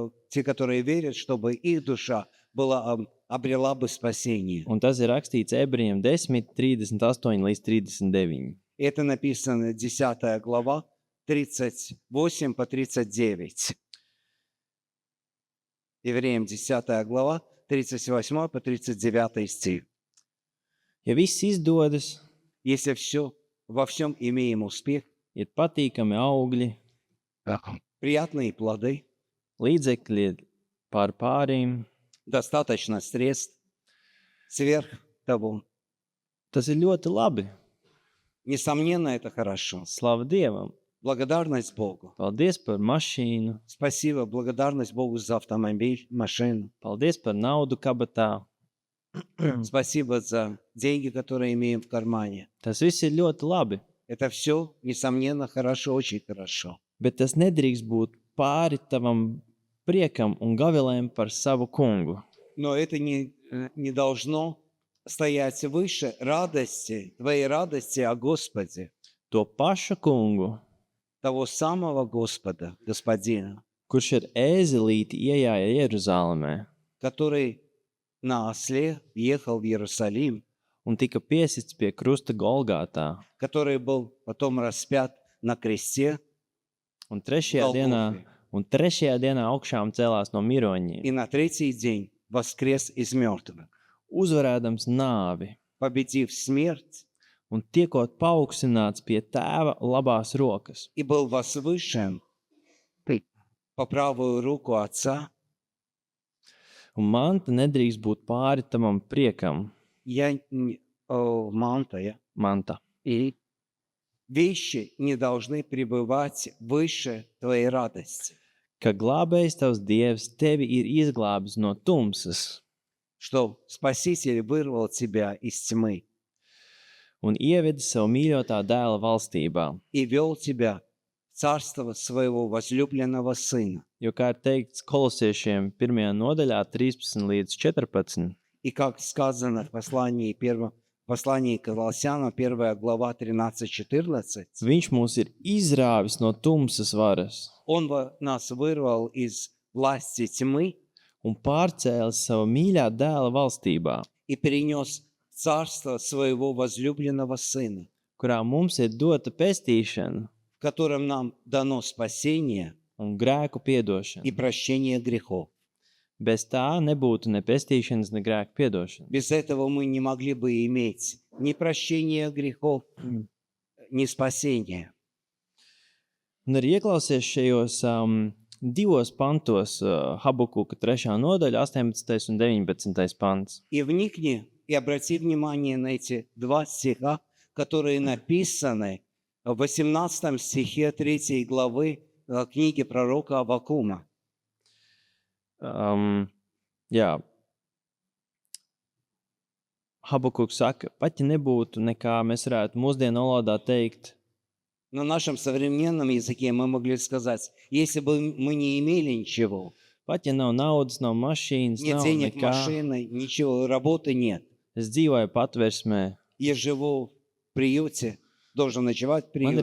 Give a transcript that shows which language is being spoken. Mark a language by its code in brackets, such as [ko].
[ru] те, которые верят, чтобы их душа обрела бы спасение. [lv] Un tas ir rakstīts Ebrejiem 10, 38 līdz 39. [ru] Это написано 10 глава, 38 по 39. Евреям 10 глава, 38 по 39 стих. [lv] Ja viss izdodas, [ru] Если во всем имеем успех, [lv] ir patīkami augļi, [ru] приятные плоды, [lv] līdzekļi pār pārīm, [ru] достаточно средств, сверх того. [lv] tas ir ļoti labi. [ru] Несомненно, это хорошо. [lv] Slava Dievam! [ru] Благодарность Богу. [lv] Paldies par mašīnu, [ru] Спасибо, благодарность Богу за автомобиль, машину. [lv] paldies par naudu kabatā. [ru] Спасибо за деньги, которые имеем в кармане. [lv] Tas viss ir ļoti labi, [ru] Это все, несомненно, хорошо, очень хорошо. [lv] bet tas nedrīkst būt pāri tavam priekam un gavilēm par savu kungu. [ru] Но это не должно стоять выше радости, твоей радости о Господе, [lv] To pašu kungu, [ru] того самого Господа, Господина, [lv] kurš ar ēzelīti iejāja Jeruzalemē [ru] который на осле ехал в Иерусалим, [lv] un tika piesists pie krusta Golgātā. [ru] который был потом распят на кресте [lv] Un trešajā dienā augšām celās no miroņiem, [ru] и на третий день воскрес из мертвых, [lv] uzvarēdams nāvi [ru] победив смерть, [lv] un tiekot paaugstināts pie tēva labās rokas. [ru] и был возвышен по правую руку Отца. [lv] Un manta nedrīkst būt pāri tavam priekam. Manta. [ru] И вещи не должны пребывать выше твоей радости, [lv] Ka glābējs tavs Dievs tevi ir izglābis no tumsas [ru] что Спаситель вырвал тебя из тьмы [lv] un ievedis savu mīļotā dēla valstībā. [ru] и вел тебя в царство своего возлюбленного Сына. [lv] Jo, kā ir teikts Kolosiešiem 1. nodaļā 13 līdz 14, [ru] И как сказано в послании к Колоссянам, 1 глава 13-14, [lv] viņš mūs ir izrāvis no tumsas varas [ru] Он нас вырвал из власти тьмы [lv] un pārcēlis savu mīļā dēla valstībā, [ru] и перенес в царство своего возлюбленного Сына, [lv] kurā mums ir dota pestīšana [ru] в котором нам дано спасение [lv] un grēku piedošana. [ru] и прощение грехов. [lv] Bez tā nebūtu ne pestīšanas, ne grēku piedošana. [ru] Без этого мы не могли бы иметь ни прощения грехов, ни спасения. [lv] Un arī ieklausies šajos divos pantos, Habakuka 3. nodaļa, 18. un 19. pants. [ru] И вникни, и обрати внимание на эти два стиха, которые написаны в 18 стихе 3 главы книги пророка Аввакума. [lv] Jā. Habakuks saka, pat ja nebūtu nekā, mēs varētu mūsdienu valodā teikt, [ru] На нашем современном языке мы могли сказать, если бы мы не имели ничего, [lv] pat ja nav naudas, nav mašīnas, [ru] нет [lv] nav [ru] денег, [lv] nekā, [ru] машины, ничего, работы нет. [lv] es dzīvoju patversmē, [ru] Я живу в приюте, должен ночевать в [lv] man ir